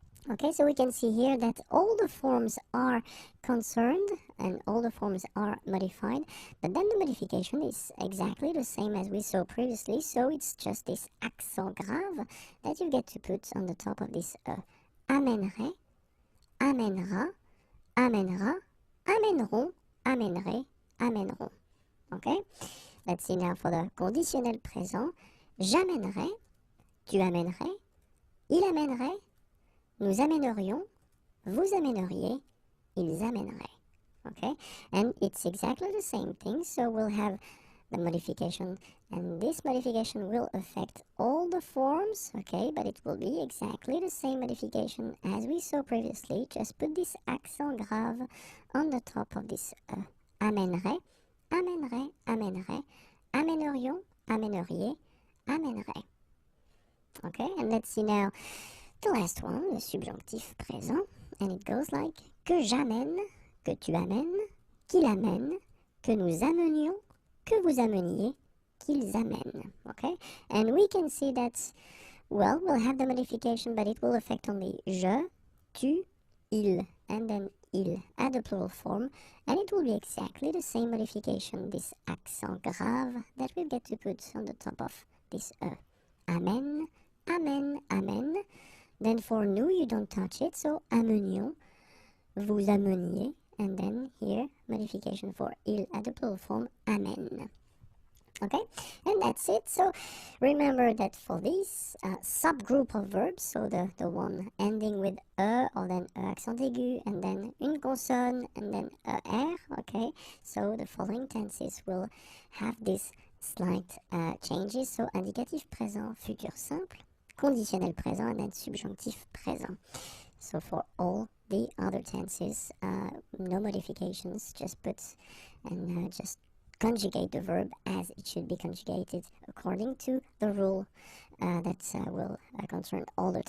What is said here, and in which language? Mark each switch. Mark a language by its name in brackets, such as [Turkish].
[English] Okay, so we can see here that all the forms are concerned and all the forms are modified, but then the modification is exactly the same as we saw previously, so it's just this accent grave that you get to put on the top of this [French] amènerai, amènera, amènera, amèneront, amènerai, amèneront. [English] Okay, let's see now for the conditionnel présent. [French] J'amènerai, tu amènerais, il amènerait, nous amènerions, vous amèneriez, ils amèneraient. Okay? [English] And it's exactly the same thing, so we'll have the modification, and this modification will affect all the forms, okay? But it will be exactly the same modification as we saw previously. Just put this accent grave on the top of this [French] amènerait, amènerait, amènerait, amènerions, amèneriez, amènerait. [English] Okay? And let's see now the last one, [French] le subjonctif présent, [English] and it goes like [French] que j'amène, que tu amènes, qu'il amène, que nous amenions, que vous ameniez, qu'ils amènent. [English] Okay? And we can see that, well, we'll have the modification, but it will affect only je, tu, il, and then il at the plural form, and it will be exactly the same modification, this accent grave that we get to put on the top of this [French] amène, amène, amène. [English] Then for nous, you don't touch it, so amenions, [French] vous ameniez, [English] and then here, modification for il at the plural form, amène. Okay, and that's it. So remember that for this subgroup of verbs, so the one ending with e or then e accent aigu, and then une consonne, and then er, okay, so the following tenses will have these slight changes. So indicatif présent, futur simple, conditionnel présent, and then subjonctif présent. So for all the other tenses, no modifications, just put and just conjugate the verb as it should be conjugated according to the rule that will concern all the tenses.